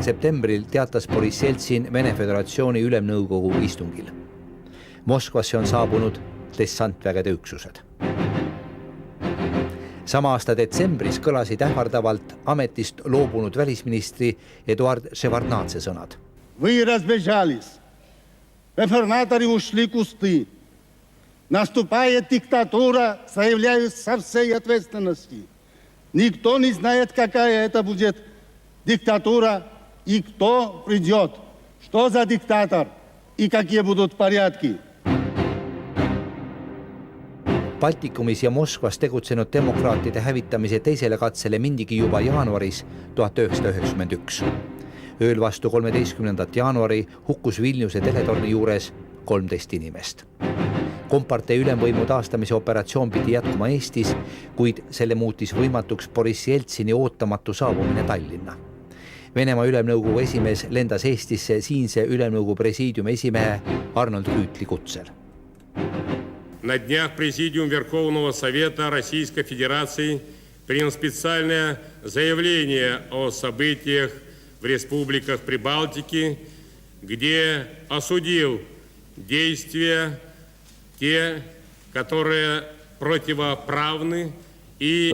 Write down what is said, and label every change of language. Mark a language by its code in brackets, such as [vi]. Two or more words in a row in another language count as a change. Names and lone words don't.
[et] septembril teatas Boris Jeltsin Vene Föderatsiooni ülemnõukogu istungil. Moskvasse on saabunud dessantvägede üksused. Sama aasta detsembris kõlasid ähvardavalt ametist loobunud välisministri Eduard Ševardnadze sõnad. [ru] Вы разбежались. Реформаторы ушли в кусты. Наступает диктатура, заявляю со всей ответственности. Никто не знает, какая это будет диктатура и кто придет. Что за диктатор? и какие будут порядки. [et] Baltikumis ja Moskvas tegutsenud demokraatide hävitamise teisele katsele mindigi juba jaanuaris 1991. Ööl vastu 13. jaanuari hukkus Vilniuse teletorni juures 13 inimest. Kompartei ülemvõimu taastamise operatsioon pidi jätkuma Eestis, kuid selle muutis võimatuks Boris Jeltsini ootamatu saabumine Tallinna. Venemaa ülemnõukogu esimees lendas Eestisse siinse ülemnõukogu presiidiumi esimehe Arnold Rüütli kutsel. [ru] На днях Президиум Верховного Совета Российской Федерации принял специальное заявление о событиях в республиках Прибалтики, где осудил действия те, которые противоправны и...